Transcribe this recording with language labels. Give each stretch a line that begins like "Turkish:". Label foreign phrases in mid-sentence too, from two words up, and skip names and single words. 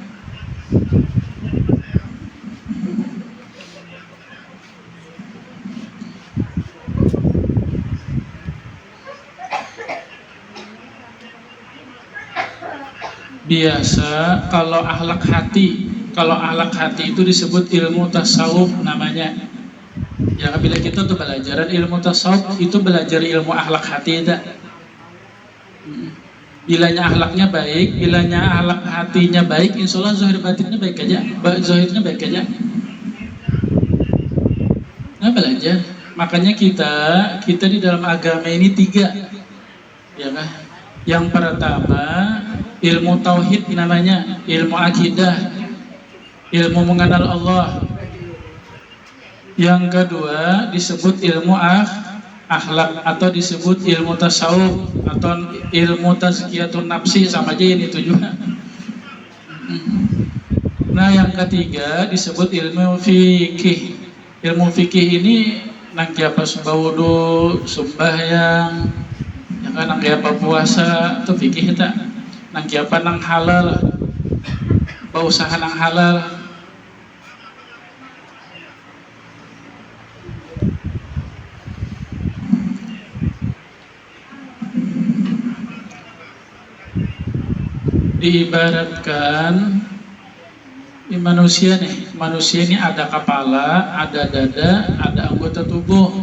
Indonesian: Biasa kalau akhlak hati itu disebut ilmu tasawuf namanya. Ya bila kita tuh belajar ilmu tasawuf itu belajar ilmu akhlak hati itu. Bilanya akhlaknya baik, bilanya akhlak hatinya baik,
Arabic: إن شاء الله
Indonesian: zahir batinnya baik aja, zahirnya baik aja. Nah belajar, makanya kita di dalam agama ini 3, ya kan? Yang pertama ilmu tauhid namanya, ilmu akidah, ilmu mengenal Allah. Yang kedua disebut ilmu akhlak atau disebut ilmu tasawuf atau ilmu
Arabic: تزكية النفس,
Indonesian: sama aja ini tujuan. Nah yang ketiga disebut ilmu fikih.
Banjar: Ilmu fikih ini nangki apa sembawudu, sembahyang, ya kan nangki apa puasa, itu fikih tak. Nangki apa nang halal, berusaha nang halal. Diibaratkan manusia ini ada kepala, ada dada, ada anggota tubuh.